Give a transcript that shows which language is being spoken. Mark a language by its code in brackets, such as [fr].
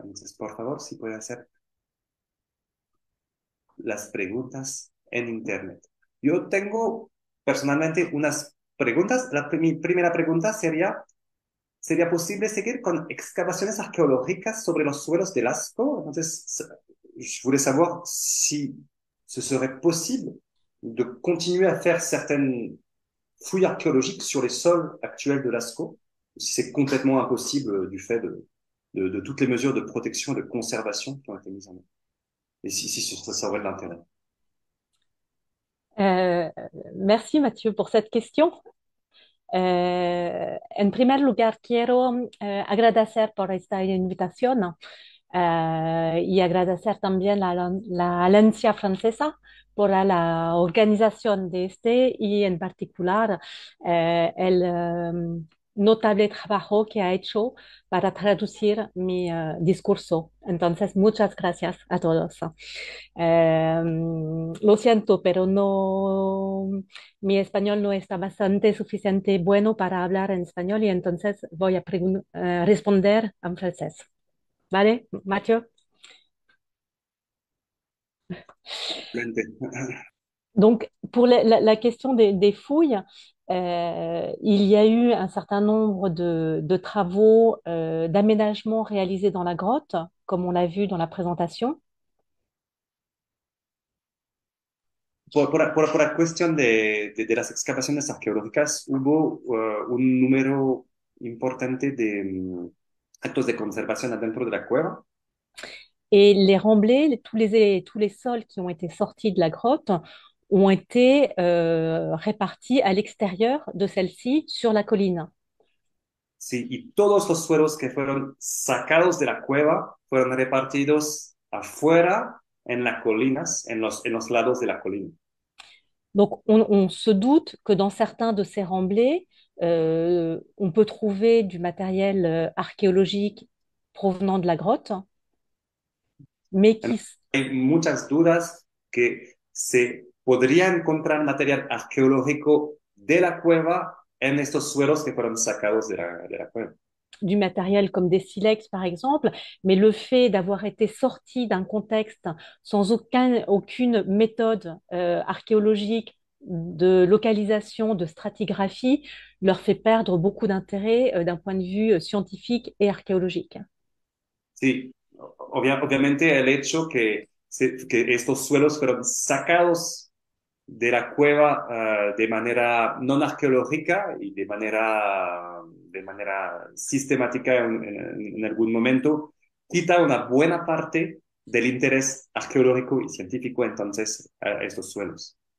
[es] Entonces, por favor, si puede hacer las preguntas en Internet. Yo tengo personalmente unas preguntas. Mi primera pregunta sería, ¿sería posible seguir con excavaciones arqueológicas sobre los suelos de Lascaux? [fr] Entonces, je voulais savoir si ce serait possible de continuer à faire certaines fouilles archéologiques sur les sols actuels de Lascaux, si c'est complètement impossible du fait de toutes les mesures de protection et de conservation qui ont été mises en œuvre. Et si ça aurait de l'intérêt. Euh, Merci Mathieu pour cette question. [es] En primer lugar, quiero agradecer por esta invitación y agradecer también a la Alianza Francesa por la organización de este y en particular el notable trabajo que ha hecho para traducir mi discurso. Entonces, muchas gracias a todos. Lo siento, pero no, mi español no está bastante suficiente bueno para hablar en español y entonces voy a responder en francés. ¿Vale, Mathieu? [fr] Donc, pour la question des fouilles, il y a eu un certain nombre de travaux d'aménagement réalisés dans la grotte, comme on l'a vu dans la présentation. [es] Por la cuestión de las excavaciones arqueológicas, hubo un número importante de actos de conservación adentro de la cueva. [fr] Et les remblais, tous les sols qui ont été sortis de la grotte ont été répartis à l'extérieur de celle-ci sur la colline. [es] Sí, y todos los suelos que fueron sacados de la cueva fueron repartidos afuera en las colinas, en los lados de la colina. [fr] Donc, on se doute que dans certains de ces remblais, on peut trouver du matériel archéologique provenant de la grotte, mais qui, [es] Hay muchas dudas que se podría encontrar material arqueológico de la cueva en estos suelos que fueron sacados de la cueva. [fr] du matériel comme des silex par exemple, mais le fait d'avoir été sorti d'un contexte sans aucune méthode archéologique de localisation, de stratigraphie, leur fait perdre beaucoup d'intérêt d'un point de vue scientifique et archéologique. [es] Sí, obviamente el hecho que estos suelos fueron sacados de la cueva de manera no arqueológica y de manera sistemática en algún momento, quita una buena parte del interés arqueológico y científico entonces a estos suelos.